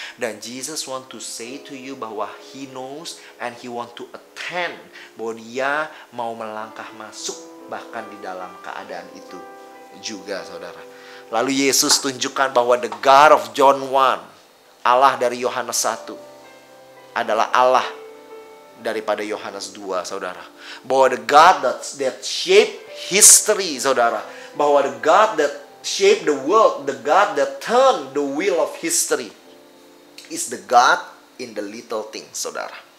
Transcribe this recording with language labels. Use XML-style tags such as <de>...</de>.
<en>Dan Jesus want to say to you bahwa He knows and He want to attend.</en> <id>Bahwa Dia mau melangkah masuk bahkan di dalam keadaan itu juga saudara. Lalu Yesus tunjukkan bahwa</id> <en>the God of John 1,</en> <id>Allah dari Yohanes 1, adalah Allah daripada Yohanes 2 saudara.</id> <en>Bahwa the God that shape history saudara. Bahwa the God that shape the world, the God that turn the wheel of history, is the God in the little things saudara.</en>